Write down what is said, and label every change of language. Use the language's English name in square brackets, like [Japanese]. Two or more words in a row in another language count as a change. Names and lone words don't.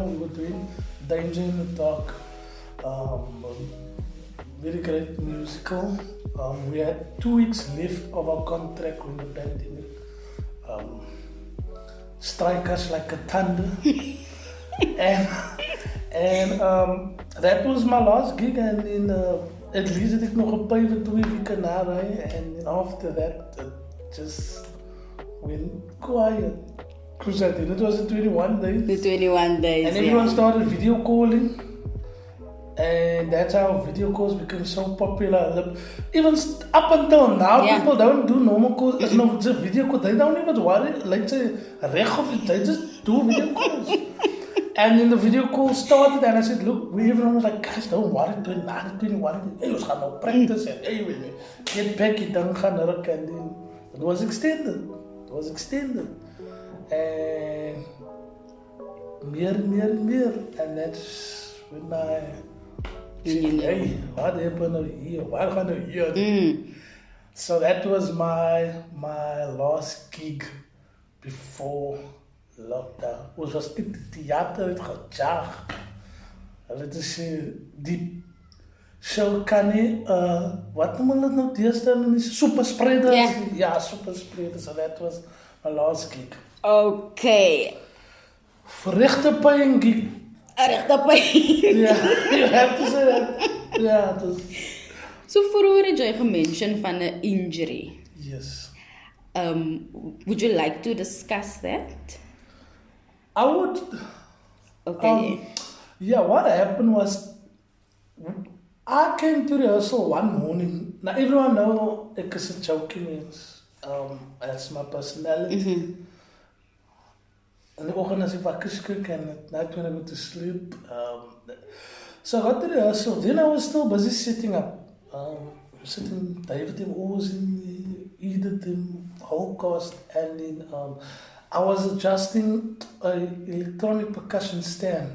[English] We were doing Danger in the Dark, very great musical. We had 2 weeks left of our contract when the pandemic strike us like a thunder. and that was my last gig, and then at least [Afrikaans] had ek nog gepay vir 2 weke na ry, [English] and then after that it just went quiet. Because I think it was the 21 days. The 21 days, and everyone started video calling. And that's how video calls became so popular. Even up until now, people don't do normal calls. No, just video calls. They don't even worry. Like say, they just do video calls. And then the video call started, and I said, look, everyone was like, guys, don't worry, 21. Hey, we [Afrikaans] gaan nou [English] practice. And hey, we get back, you don't gaan work. And then it was extended. And meer. And that's when I... Hey, what happened here? What happened here? So that was my last gig before lockdown. [Afrikaans] Ons was in die theater het gejaag. Hulle het gesê die show kan nie wat noem hulle nou deesdae nie, [English] super spreaders. [Afrikaans] Ja, [English] super spreaders. So that was my last gig. Okay. [Afrikaans] Voor regte [English] paying gig. Yeah, you have to say that. Yeah, [Afrikaans] so vroeger het jy gemention van 'n injury. [English] Yes. Would you like to discuss that? I would. Okay. Yeah, what happened was I came to rehearsal one morning. Now everyone know [Afrikaans] ek is [English] a joking mens. That's my personality. [Afrikaans] In die oggend as ek wakker skrik en [English] at night when I go to sleep. So I got to rehearsal. Then I was still busy setting up. Setting David and Ozin, Edith and Holocaust, and then I was adjusting an electronic percussion stand.